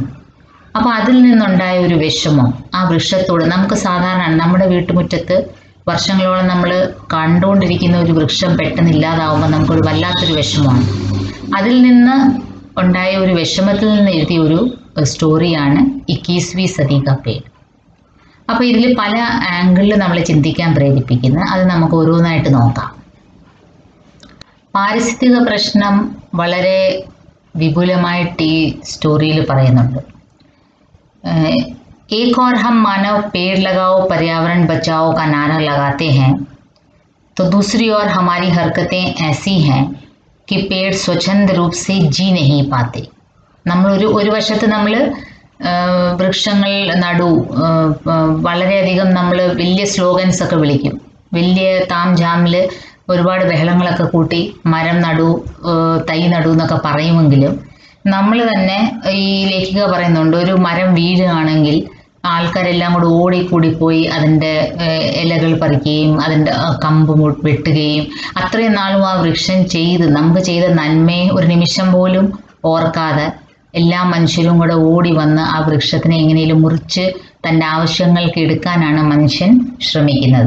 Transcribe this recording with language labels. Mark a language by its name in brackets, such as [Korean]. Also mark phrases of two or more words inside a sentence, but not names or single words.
[Malayalam] അപ്പോൾ അതിൽ നിന്നുണ്ടായ ഒരു വിഷമം ആ വൃക്ഷത്തോട്, നമുക്ക് സാധാരണ നമ്മുടെ വീട്ടുമുറ്റത്ത് വർഷങ്ങളോളം നമ്മൾ കണ്ടുകൊണ്ടിരിക്കുന്ന ഒരു വൃക്ഷം പെട്ടെന്ന് ഇല്ലാതാവുമ്പോൾ നമുക്കൊരു വല്ലാത്തൊരു വിഷമമാണ്. അതിൽ നിന്ന് ഉണ്ടായ ഒരു വിഷമത്തിൽ നിന്ന് എഴുതിയ ഒരു സ്റ്റോറിയാണ് 21वीं सदी का पेड़. അപ്പോൾ ഇതിൽ പല ആംഗിളിൽ നമ്മളെ ചിന്തിക്കാൻ പ്രേരിപ്പിക്കുന്നത്, അത് നമുക്ക് ഓരോന്നായിട്ട് നോക്കാം. പാരിസ്ഥിതിക പ്രശ്നം വളരെ വിപുലമായിട്ട് ഈ സ്റ്റോറിയിൽ പറയുന്നുണ്ട്. [Hindi] एक और हम मानव पेड़ लगाओ पर्यावरण बचाओ का नारा लगाते हैं, तो दूसरी ओर हमारी हरकतें ऐसी हैं कि पेड़ स्वच्छंद रूप से जी नहीं पाते. [Malayalam] നമ്മൾ ഒരു വശത്ത് നമ്മൾ വൃക്ഷങ്ങൾ നടൂ, വളരെയധികം നമ്മൾ വലിയ സ്ലോഗൻസ് ഒക്കെ വിളിക്കും, വലിയ താം ജാമിൽ ഒരുപാട് ബഹളങ്ങളൊക്കെ കൂട്ടി മരം നടൂ, തൈ നടൂ എന്നൊക്കെ പറയുമെങ്കിലും നമ്മൾ തന്നെ, ഈ ലേഖിക പറയുന്നുണ്ട്, ഒരു മരം വീഴുകയാണെങ്കിൽ ആൾക്കാരെല്ലാം കൂടെ ഓടിക്കൂടിപ്പോയി അതിൻ്റെ ഇലകൾ പറിക്കുകയും അതിൻ്റെ കമ്പ് വെട്ടുകയും അത്രയും നാളും ആ വൃക്ഷം നമുക്ക് ചെയ്ത നന്മയെ ഒരു നിമിഷം പോലും ഓർക്കാതെ എല്ലാ മനുഷ്യരും കൂടെ ഓടി വന്ന് ആ വൃക്ഷത്തിനെ എങ്ങനെയും മുറിച്ച് തൻ്റെ ആവശ്യങ്ങൾക്ക് എടുക്കാനാണ് മനുഷ്യൻ ശ്രമിക്കുന്നത്.